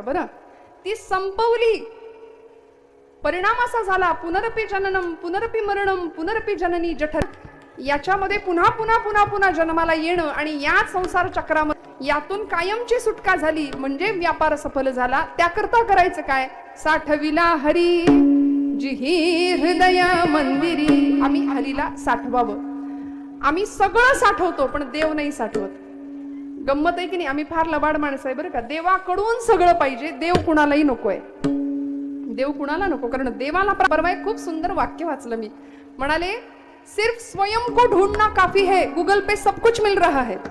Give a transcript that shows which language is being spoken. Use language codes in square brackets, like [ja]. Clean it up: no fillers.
[mr] बरं, ती संपवली. परिणाम असा झाला [sa] पुनरपि जननम पुनरपि मरणम पुनरपि जननी जठर. [mr] याच्यामध्ये पुन्हा पुन्हा पुन्हा पुन्हा जन्माला येणं आणि या संसार चक्रामध्ये यातून कायमची सुटका झाली म्हणजे व्यापार सफल झाला. त्याकरता करायचं काय? साठविला हरी जी ही हृदय मंदिरी. आम्ही हरीला साठवावं. आम्ही सगळं साठवतो पण देव नाही साठवत. गंमत आहे की नाही? आम्ही फार लबाड माणसं आहे बरं का. देवाकडून सगळं पाहिजे, देव कुणालाही नकोय. देव कुणाला नको. कारण देवाला परवा एक खूप सुंदर वाक्य वाचलं मी. म्हणाले [hi] सिर्फ स्वयं को ढूंढना काफी है, गूगल पे सब कुछ मिल रहा है.